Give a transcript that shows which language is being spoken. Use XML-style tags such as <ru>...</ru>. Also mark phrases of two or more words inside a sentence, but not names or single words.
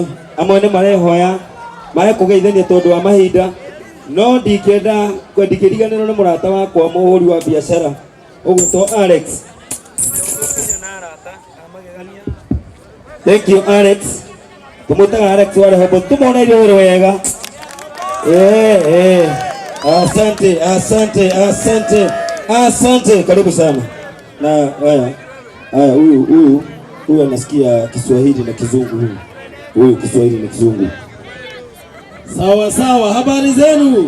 <ki>Amwe nĩ marehoya marekũgeithania tondũ wa mahinda, no ndingĩenda kwendikĩriganĩrwo nĩ mũrata wakwa mũhũri wa biacara ũgwĩtwo Alex.</ki> <en>Thank you Alex.</en> <ki>Tumutaga Alex wale hobo tumoneire wĩra wega.</ki> <sw>Asante. Karibu sana. Na haya huyu anasikia Kiswahili na Kizungu huyu Kiswahili na Kizungu. Sawa, habari zenu?</sw>